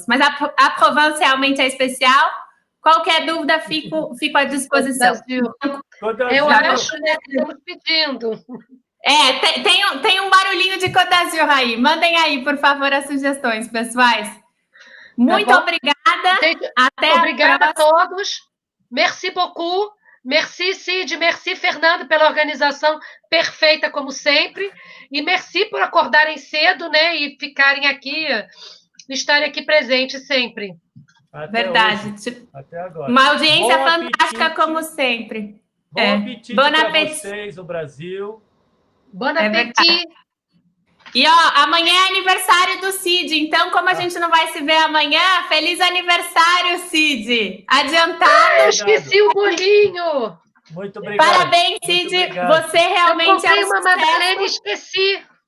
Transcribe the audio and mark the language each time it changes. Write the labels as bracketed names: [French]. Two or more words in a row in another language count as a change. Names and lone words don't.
[Portuguese] Mas a Provence realmente é especial. Qualquer dúvida, fico à disposição. Eu acho que estamos pedindo. Tem um barulhinho de Côte d'Azur aí. Mandem aí, por favor, as sugestões, pessoais. Muito obrigada. Obrigada a todos. [French] Merci beaucoup. Merci, Cid. [Portuguese] Merci, Fernando, pela organização perfeita, como sempre. E merci por acordarem cedo, né? E ficarem aqui, estarem aqui presentes sempre. Até Verdade. Hoje. Até agora. Uma audiência Bom fantástica, apetite. como sempre. Bom apetite para vocês, o Brasil. [French] Bon appétit. [Portuguese] E, ó, amanhã é aniversário do Cid, então, como a gente não vai se ver amanhã, feliz aniversário, Cid! Adiantado. Eu esqueci o bolinho. Muito obrigado. Parabéns, Cid. Você realmente eu comprei uma sucesso. madeleine e esqueci.